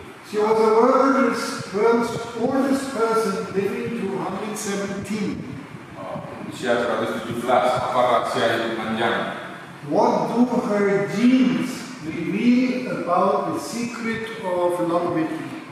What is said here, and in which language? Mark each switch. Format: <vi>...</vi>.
<en>She was the world's oldest person living to 117.</en> <id>usia 117. Apa rahasia hidup panjang?</id> <en>What do her genes reveal about the secret of longevity?</en>